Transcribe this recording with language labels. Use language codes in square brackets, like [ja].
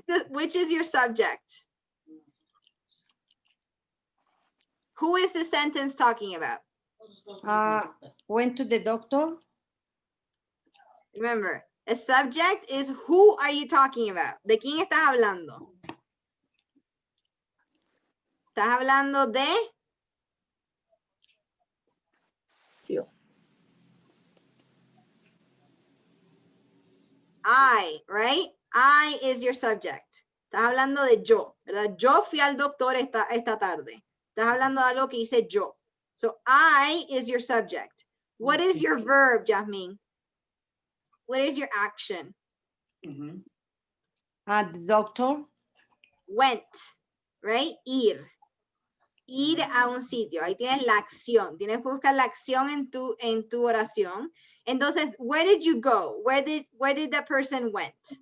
[en] Which is your subject? Who is the sentence talking about? Went to the doctor. Remember, a subject is who are you talking about? [es] ¿De quién estás hablando? ¿Estás hablando de? Yo. [en] I, right? I is your subject. [es] Estás hablando de yo, ¿verdad? Yo fui al doctor esta tarde. Estás hablando de algo que hice yo. [en] So I is your subject. What is your verb, Jasmine? What is your action? The doctor. Went, right? [es] Ir. Ir a un sitio. Ahí tienes la acción. Tienes que buscar la acción en tu oración. Entonces, [en] where did you go? Where did the person went?